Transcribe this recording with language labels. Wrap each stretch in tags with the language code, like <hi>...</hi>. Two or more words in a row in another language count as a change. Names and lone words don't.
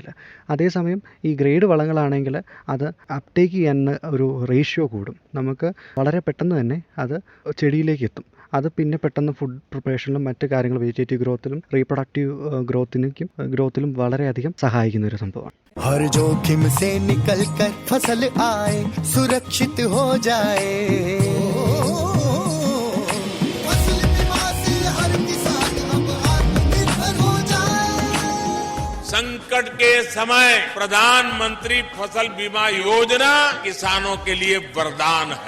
<ml>അതേസമയം ഈ ഗ്രേഡ് വളങ്ങളാണെങ്കിൽ അത് അപ്ടേക്ക് ചെയ്യാൻ ഒരു റേഷ്യോ കൂടും. നമുക്ക് വളരെ പെട്ടെന്ന് തന്നെ അത് ചെടിയിലേക്ക് എത്തും. അത് പിന്നെ പെട്ടെന്ന്</ml> <en>food preparation</en> <ml>മറ്റ് കാര്യങ്ങൾ</ml> <en>vegetative growth reproductive growth</en> <ml>വളരെയധികം സഹായിക്കുന്ന ഒരു സംഭവമാണ്.</ml> <hi>हर जोखिम से निकल कर फसल आए, सुरक्षित हो जाए, फसल बीमा से हर किसान अब आत्मनिर्भर संकट के समय प्रधानमंत्री फसल बीमा योजना किसानों के लिए वरदान है।</hi>